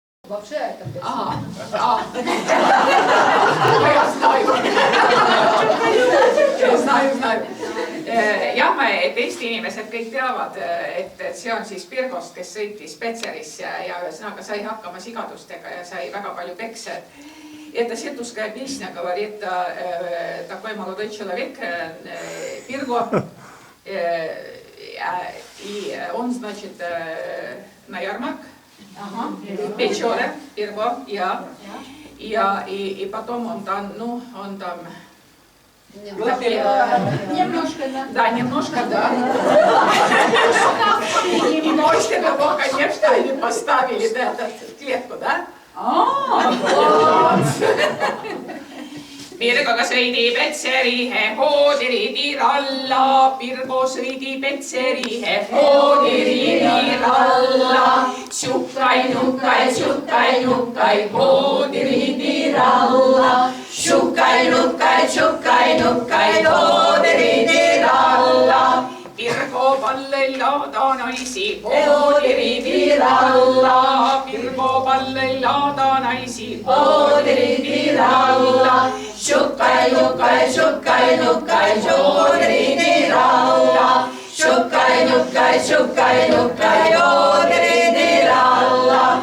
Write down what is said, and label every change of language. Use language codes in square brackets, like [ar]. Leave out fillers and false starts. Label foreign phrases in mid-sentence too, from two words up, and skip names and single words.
[ru] Вообще это песня. Я знаю. [et] Jah, et Eesti inimesed kõik teavad, et see on siis Pirgost, kes sõitis Petserisse ja ühesõnaga sai hakkama sigadustega ja sai väga palju pekse. [ru] Это сетуская песня говорит такой молодой человек, Пирго, и он, значит, на ярмарк, Печора, Пирго, и потом он там, Немножко, да. Да, немножко, да. И после того, конечно, они поставили клетку, да? [vro] Pirgoga sõidi Petserihe hoodiriidiralla, Pirgo sõidi Petserihe hoodiriidiralla. Šukkai, hoodiriidiralla. Šukkai, hoodiriidiralla. Pirgo pallel laada naisi hoodiriidiralla. Pirgo pallel laada naisi hoodiriidiralla. Šukkai, hoodiriidiralla. Šukkai, hoodiriidiralla.